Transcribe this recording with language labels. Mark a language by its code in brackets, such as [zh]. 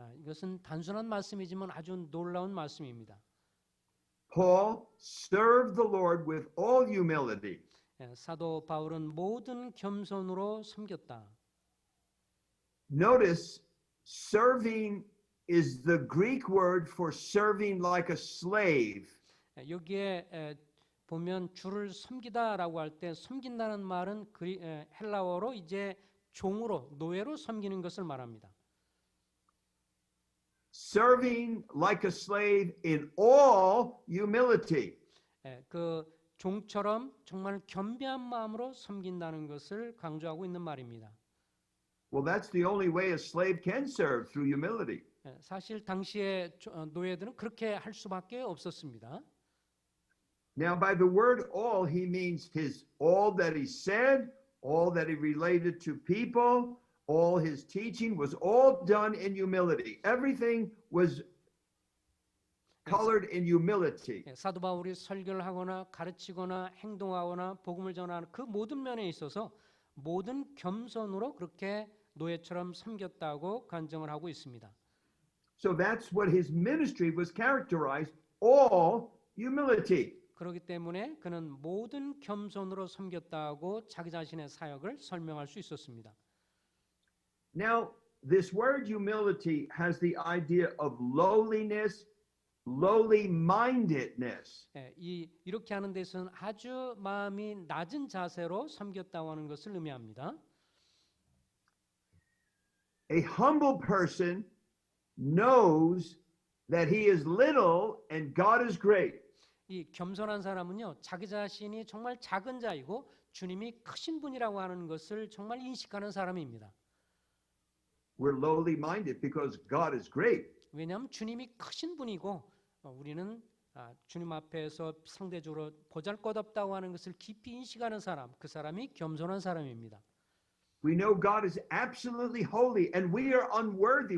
[ko] 이것은 단순한 말씀이지만 아주 놀라운 말씀입니다. [en] Paul served the Lord with all humility. [ko] 사도 바울은 모든 겸손으로 섬겼다. [en] Notice, serving is the Greek word for serving like a slave. [ko] 여기에 보면 주를 섬기다라고 할 때 섬긴다는 말은 헬라어로 이제 종으로 노예로 섬기는 것을 말합니다. [en] Serving like a slave in all humility. [ko] 그 종처럼 정말 겸비한 마음으로 섬긴다는 것을 강조하고 있는 말입니다. [en] Well, that's the only way a slave can serve, through humility. [ko] 사실 당시에 노예들은 그렇게 할 수밖에 없었습니다. [en] Now, by the word all, he means all that he said, all that he related to people, all his teaching was all done in humility. Everything was colored in humility. [ko] 사도 바울이 설교를 하거나 가르치거나 행동하거나 복음을 전하는 그 모든 면에 있어서 모든 겸손으로 그렇게 노예처럼 섬겼다고 간증을 하고 있습니다. [en] So that's what his ministry was characterized, all humility. [ko] 그렇기 때문에 그는 모든 겸손으로 섬겼다고 자기 자신의 사역을 설명할 수 있었습니다. [en] Now, this word humility has the idea of lowliness, lowly-mindedness. [ko] 이렇게 하는 데서는 아주 마음이 낮은 자세로 섬겼다고 하는 것을 의미합니다. [en] A humble person knows that he is little and God is great. [ko] 이 겸손한 사람은요, 자기 자신이 정말 작은 자이고 주님이 크신 분이라고 하는 것을 정말 인식하는 사람입니다. [en] We're lowly-minded because God is great. [ko] 왜냐하면 주님이 크신 분이고 우리는 주님 앞에서 상대적으로 보잘것없다고 하는 것을 깊이 인식하는 사람, 그 사람이 겸손한 사람입니다. [en] We know God is absolutely holy and we are unworthy.